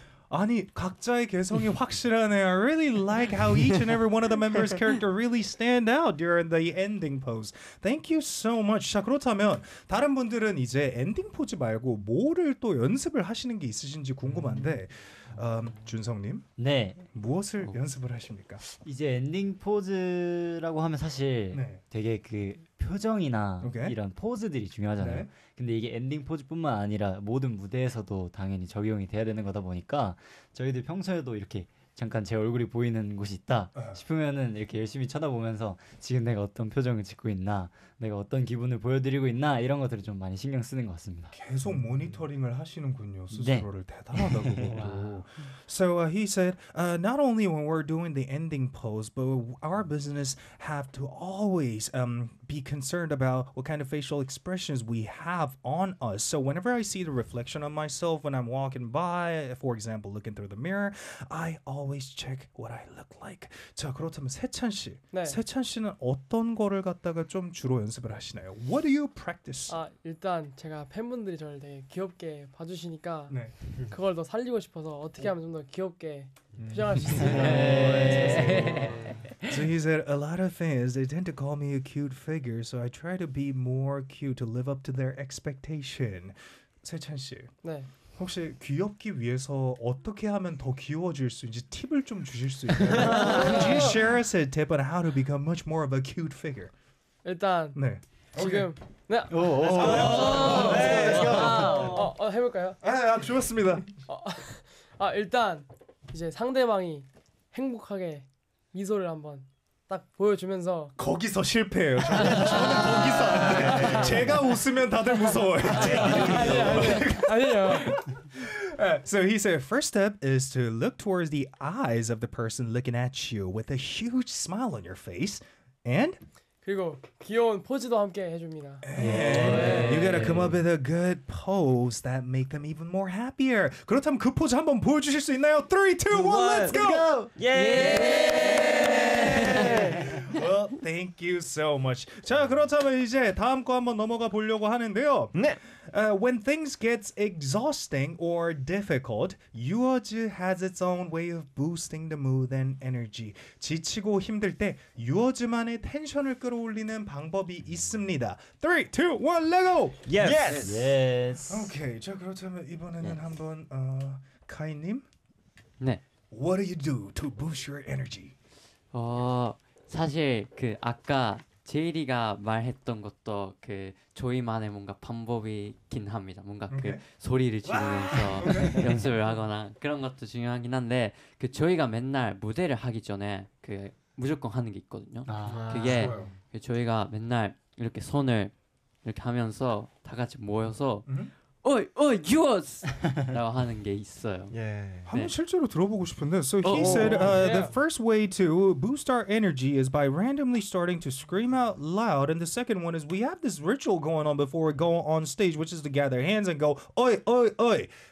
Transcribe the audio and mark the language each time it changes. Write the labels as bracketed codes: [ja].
[ko] 아니 각자의 개성이 확실하네요. [en] I really like how each and every one of the members' character really stand out during the ending pose. Thank you so much. [ko] 자, 그렇다면 다른 분들은 이제 엔딩 포즈 말고 뭐를 또 연습을 하시는 게 있으신지 궁금한데 준성님, 네, 무엇을 연습을 하십니까? 이제 엔딩 포즈라고 하면 사실 네. 되게 그 표정이나 오케이. 이런 포즈들이 중요하잖아요. 네. 근데 이게 엔딩 포즈뿐만 아니라 모든 무대에서도 당연히 적용이 돼야 되는 거다 보니까 저희들 평소에도 이렇게 잠깐 제 얼굴이 보이는 곳이 있다 싶으면은 이렇게 열심히 쳐다보면서 지금 내가 어떤 표정을 짓고 있나, 내가 어떤 기분을 보여드리고 있나 이런 것들을 좀 많이 신경 쓰는 것 같습니다. 계속 모니터링을 하시는군요. 스스로를 네. 대단하다고 [en] So he said, not only when we're doing the ending pose, but our business have to always be concerned about what kind of facial expressions we have on us. So whenever I see the reflection of myself when I'm walking by, for example, looking through the mirror, I always check what I look like. [ko] 자, 그렇다면 세찬 씨. 네. 세찬 씨는 어떤 거를 갖다가 좀 주로 연습을 하시나요? [en] What do you practice? [ko] 아, 일단 제가 팬분들이 저를 되게 귀엽게 봐주시니까 네. 그걸 더 살리고 싶어서 어떻게 하면 좀 더 귀엽게 표정할 수 있을까요? [en] So he said, a lot of fans, they tend to call me a cute figure, so I try to be more cute to live up to their expectation. 세찬 씨. [ko] 네. 혹시 귀엽기 위해서 어떻게 하면 더 귀여워질 수 있는지 팁을 좀 주실 수 있나요? [en] Could you share us a tip on how to become much more of a cute figure? [ko] 일단 네. 지금 네. 오. 네. 해 볼까요? 아, 좋습니다. 아, 일단 이제 상대방이 행복하게 미소를 한번 딱 보여주면서 거기서 실패해요. 저는 거기서 안 돼. 제가 웃으면 다들 무서워요. 아니에요. [en] So he said, first step is to look towards the eyes of the person looking at you with a huge smile on your face, and [ko] 그리고 귀여운 포즈도 함께 해줍니다. [en] You gotta come up with a good pose that make them even more happier. [ko] 그렇다면 그 포즈 한번 보여주실 수 있나요? [en] 3, 2, 1, let's go! Yay! Well, thank you so much. [ko] 자, 그렇다면 이제 다음 거 한번 넘어가 보려고 하는데요. 네. [en] When things get exhausting or difficult, yours has its own way of boosting the mood and energy. [ko] 지치고 힘들 때 yours만의 텐션을 끌어올리는 방법이 있습니다. [en] 3, 2, 1, let's go! Yes. Yes. Yes. Okay. [ko] 자, 그렇다면 이번에는 한번 카이님. 네. [en] What do you do to boost your energy? [ko] 사실 그 아까 제이리가 말했던 것도 그 저희만의 뭔가 방법이긴 합니다. 뭔가 그 okay. 소리를 지르면서 연습을 하거나 그런 것도 중요하긴 한데 그 저희가 맨날 무대를 하기 전에 그 무조건 하는 게 있거든요. 아, 그게 그 저희가 맨날 이렇게 손을 이렇게 하면서 다 같이 모여서 어이 어이 yours 라고 하는 게 있어요. 예. Yeah. 한번 네. 실제로 들어보고 싶은데. [en] So he said the first way to boost our energy is by randomly starting to scream out loud, and the second one is we have this ritual going on before we go on stage, which is to gather hands and go oi oi oi.